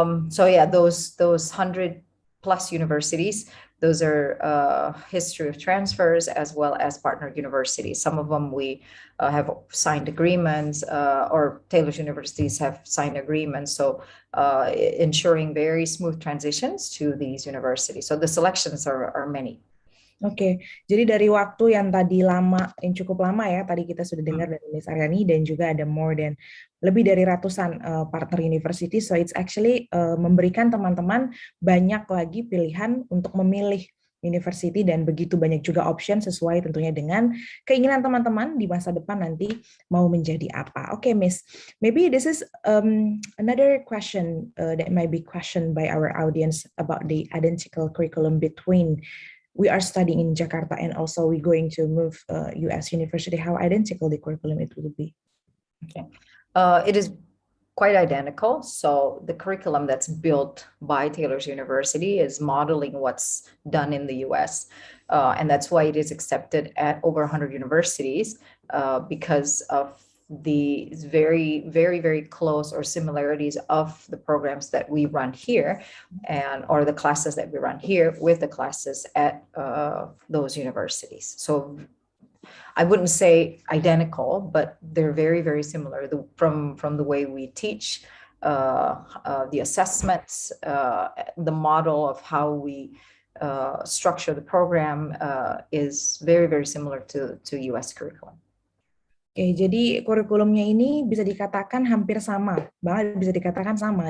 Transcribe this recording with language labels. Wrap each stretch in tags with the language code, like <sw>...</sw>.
<en>So yeah, those 100 plus universities, those are history of transfers as well as partner universities. Some of them we have signed agreements or Taylor's universities have signed agreements. So ensuring very smooth transitions to these universities. So the selections are many.</en> <id>Oke, jadi dari waktu yang tadi yang cukup lama ya, tadi kita sudah dengar dari Miss Aryani dan juga ada lebih dari ratusan partner university,</id> <en>so it's actually</en> <id>memberikan teman-teman banyak lagi pilihan untuk memilih university dan begitu banyak juga option sesuai tentunya dengan keinginan teman-teman di masa depan nanti mau menjadi apa.</id> <en>Oke, Miss, maybe this is another question that might be questioned by our audience about the identical curriculum between we are studying in Jakarta and also we're going to move US university, how identical the curriculum it will be? Okay, it is quite identical. So the curriculum that's built by Taylor's University is modeling what's done in the US. And that's why it is accepted at over 100 universities because of the very, very, very close or similarities of the programs that we run here or the classes that we run here with the classes at those universities. So I wouldn't say identical, but they're very, very similar from the way we teach, the assessments, the model of how we structure the program is very, very similar to US curriculum.</en> <id>Oke, jadi kurikulumnya ini bisa dikatakan hampir sama, bahkan bisa dikatakan sama.</id>